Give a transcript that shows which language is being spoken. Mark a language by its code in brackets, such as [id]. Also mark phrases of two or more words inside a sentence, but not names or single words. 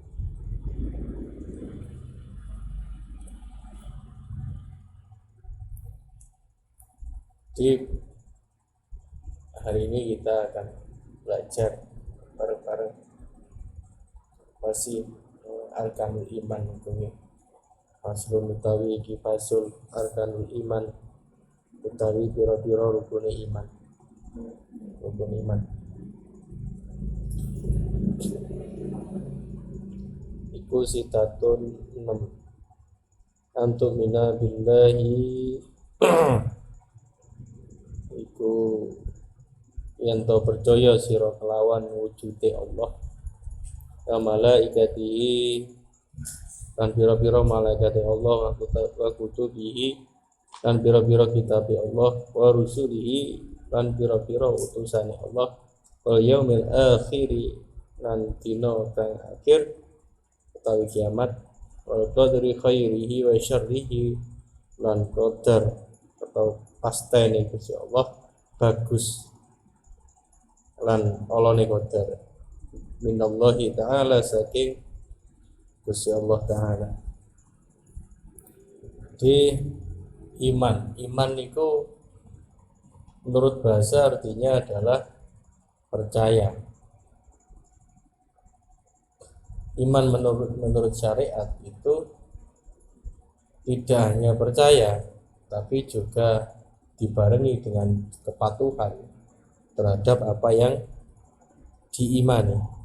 [id] Di hari ini kita akan belajar bareng-bareng masih Arkanul Iman tentunya. [jv] Faslun utawi iki fasul Arkanul Iman utawi pira-pira rukun iman. Rukun iman iku sitatun 6. Antuk [ar] mina billahi [jv] iku yen to percaya sira kelawan wujude Allah, [ar] wa malaikatihi [jv] dan pira-pira malaikat Allah, [ar] wa kutubihi [jv] dan pira-pira kitab Allah, [ar] wa rusulihi [jv] dan pira-pira utusan Allah, [ar] wal yaumil akhiri [jv] lan dina kang akhir utawi kiamat, [ar] wal qadri khairihi wa syarrihi [jv] lan qadar atau pastene Gusti Allah bagus lan olone qadar [ar] minallahi ta'ala [jv] saking Gusti Allah Ta'ala. [id] Di iman itu menurut bahasa artinya adalah percaya. Iman menurut syariat itu tidak hanya percaya, tapi juga dibarengi dengan kepatuhan terhadap apa yang diimani.